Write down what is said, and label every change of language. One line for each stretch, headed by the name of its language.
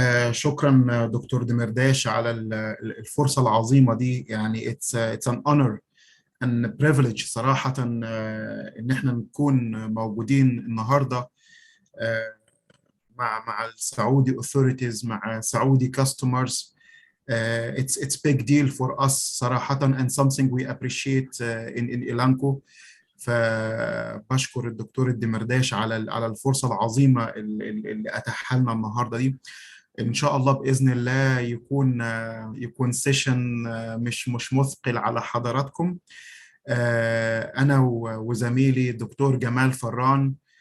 Arabic: شكرا دكتور دمرداش على الفرصة العظيمة دي. يعني
English: it's an honor and privilege
Arabic: صراحة إن احنا نكون موجودين النهاردة مع السعودي authorities مع سعودي customers.
English: It's big deal for us
Arabic: صراحة
English: and something we appreciate in Elanco.
Arabic: فبشكر الدكتور الدمرداش على الفرصة العظيمة اللي أتاحها لنا النهاردة دي. إن شاء الله بإذن الله يكون سيشن مش مثقل على حضراتكم. أنا وزميلي الدكتور جمال فران.